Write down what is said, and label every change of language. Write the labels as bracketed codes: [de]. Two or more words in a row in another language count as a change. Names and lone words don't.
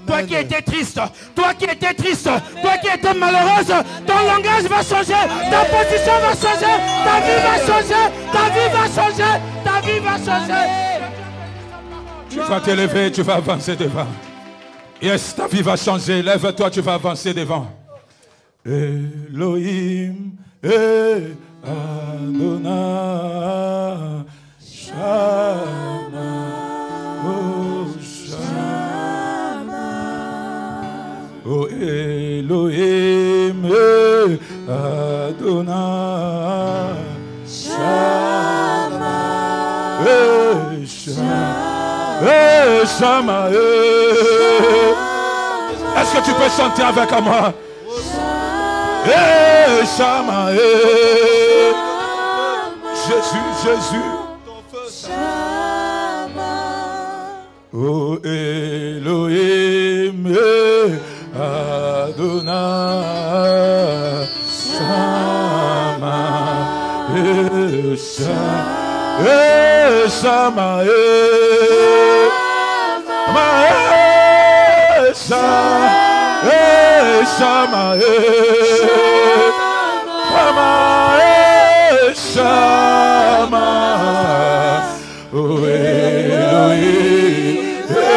[fr] Toi qui étais triste, toi qui étais triste, Amen. Toi qui étais malheureuse, ton langage va changer, Amen. Ta position va changer, ta vie va changer, ta vie va changer, ta vie va changer. Tu vas t'élever, tu vas avancer devant. Yes, ta vie va changer. Lève-toi, tu vas avancer devant. [he] אלוהים, אדוני, שמע, או שמע. או אלוהים, אדוני, שמע, שמע, שמע. [fr] Est-ce que tu peux chanter avec moi? [he] Shama, Jésus, Jésus. Oh Elohim, אדוני, שמע, שמע, שמע, שמע, או אלוהים,